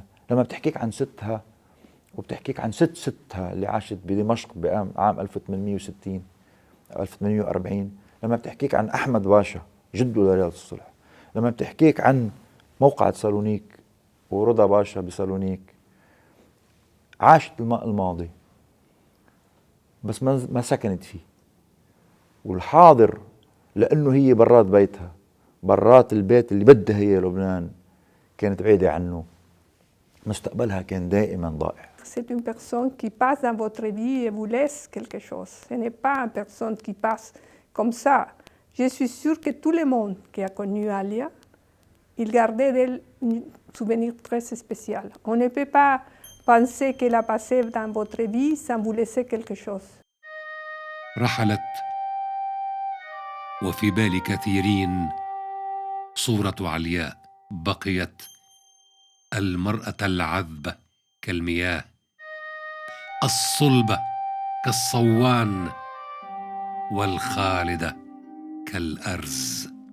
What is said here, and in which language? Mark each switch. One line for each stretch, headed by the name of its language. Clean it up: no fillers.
Arabic: لما بتحكيك عن ستها وبتحكيك عن ستها اللي عاشت بدمشق بعام 1860 1840، لما بتحكيك عن أحمد باشا جده لرياض الصلح، لما بتحكيك عن موقعة سالونيك ورضا باشا بسالونيك، عاشت الماضي بس ما سكنت فيه. والحاضر لأنه هي برات بيتها، برات البيت اللي بدها هي لبنان، كانت بعيدة عنه، مستقبلها كان دائما ضائع.
French: C'est une personne qui passe dans votre vie et vous laisse quelque chose. Ce n'est pas une personne qui passe comme ça. Je suis sûre que tout le monde qui a connu Alia, il gardait d'elle un souvenir très spécial. On ne peut pas penser qu'elle a passé dans votre vie sans vous laisser quelque chose.
Arabic: رحلت وفي بال كثيرين صورة علياء بقيت، المرأة العذبة كالمياه، الصلبة كالصوان، والخالدة كالأرز.